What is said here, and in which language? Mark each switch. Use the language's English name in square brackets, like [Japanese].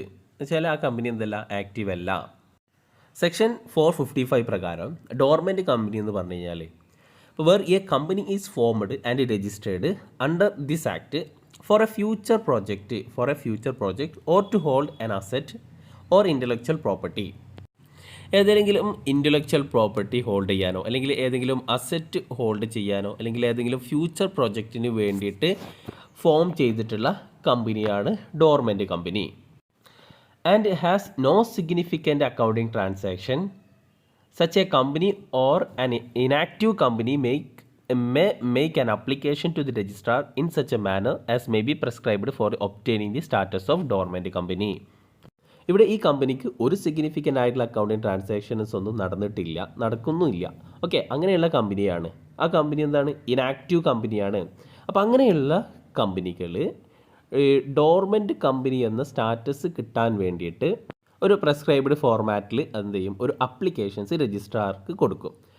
[Malayalam] എന്നുവെച്ചാൽ ആ കമ്പനി എന്തല്ല, ആക്റ്റീവ് അല്ല. സെക്ഷൻ 455 പ്രകാരം ഡോർമെൻറ്റ് കമ്പനി എന്ന് പറഞ്ഞു കഴിഞ്ഞാൽ [English] Where a company is formed and registered under this act for a future project or to hold an asset or intellectual property. [Malayalam] ഏതെങ്കിലും ഇൻ്റലക്ച്വൽ പ്രോപ്പർട്ടി ഹോൾഡ് ചെയ്യാനോ അല്ലെങ്കിൽ ഏതെങ്കിലും അസറ്റ് ഹോൾഡ് ചെയ്യാനോ അല്ലെങ്കിൽ ഏതെങ്കിലും ഫ്യൂച്ചർ പ്രോജക്റ്റിന് വേണ്ടിയിട്ട് ഫോം ചെയ്തിട്ടുള്ള കമ്പനിയാണ് dormant company. [English] And has no significant accounting transaction such a company or an inactive company may make an application to the registrar in such a manner as may be prescribed for obtaining the status of dormant company. [Malayalam] ഇവിടെ ഈ കമ്പനിക്ക് ഒരു significant ആയിട്ടുള്ള accounting transactions ഒന്നും നടക്കുന്നുമില്ല. Okay, അങ്ങനെയുള്ള കമ്പനിയാണ്. ആ company എന്താണ്, ഇനാക്റ്റീവ് കമ്പനിയാണ്. അപ്പോൾ അങ്ങനെയുള്ള കമ്പനികൾ ഡോർമെൻറ്റ് കമ്പനി എന്ന സ്റ്റാറ്റസ് കിട്ടാൻ വേണ്ടിയിട്ട് ഒരു പ്രെസ്ക്രൈബ്ഡ് ഫോർമാറ്റിൽ എന്ത് ചെയ്യും, ഒരു അപ്ലിക്കേഷൻസ് രജിസ്ട്രാർക്ക് കൊടുക്കും.